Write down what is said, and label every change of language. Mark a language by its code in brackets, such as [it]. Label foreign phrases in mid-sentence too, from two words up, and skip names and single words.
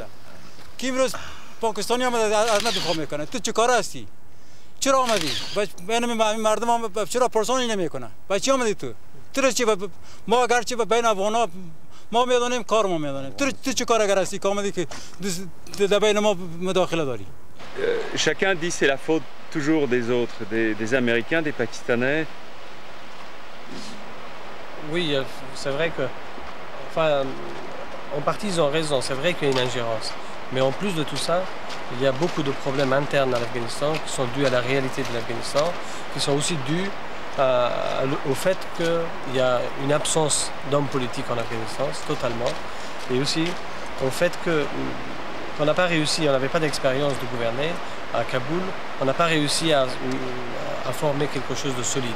[fa] کی امروز پاکستانی آمده از ما دفاع میکنه؟ تو چه کار هستی؟ چرا آمدی؟ بین مردم هم چرا پرسانی نمیکنه؟ با چی آمدی تو؟ تو چی ما اگر چی بین افغانا ما میدونیم کار ما میدونیم. تو چه کار اگر هستی که آمدی که در بین ما مداخله داری؟ [fr] Chacun dit c'est la faute toujours des autres, des Américains, des Pakistanais. Oui, c'est vrai que, enfin, en partie ils ont raison, c'est vrai qu'il y a une ingérence. Mais en plus de tout ça, il y a beaucoup de problèmes internes à l'Afghanistan qui sont dus à la réalité de l'Afghanistan, qui sont aussi dus au fait qu'il y a une absence d'hommes politiques en Afghanistan, totalement, et aussi au fait qu'on n'a pas réussi, on n'avait pas d'expérience de gouverner à Kaboul, on n'a pas réussi à former quelque chose de solide.